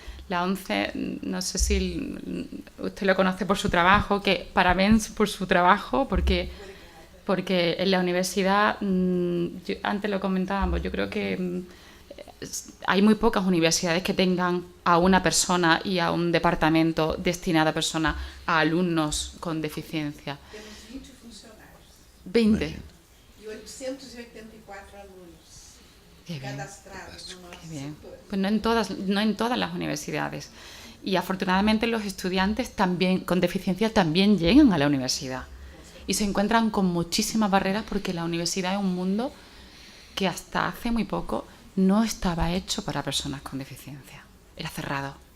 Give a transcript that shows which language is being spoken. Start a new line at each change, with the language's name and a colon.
Spanish: La ONCE, no sé si usted lo conoce por su trabajo, que parabéns por su trabajo, porque en la universidad, antes lo comentábamos, yo creo que hay muy pocas universidades que tengan a una persona y a un departamento destinado a alumnos con deficiencia.
Portuguese: Temos 20 funcionários. 20. E 884 alunos cadastrados no nosso
Spanish: Bien.
Portuguese: setor.
Spanish: Pues no en todas las universidades. Y afortunadamente los estudiantes también con deficiencia también llegan a la universidad y se encuentran con muchísimas barreras porque la universidad es un mundo que hasta hace muy poco no estaba hecho para personas con deficiencia. Era cerrado.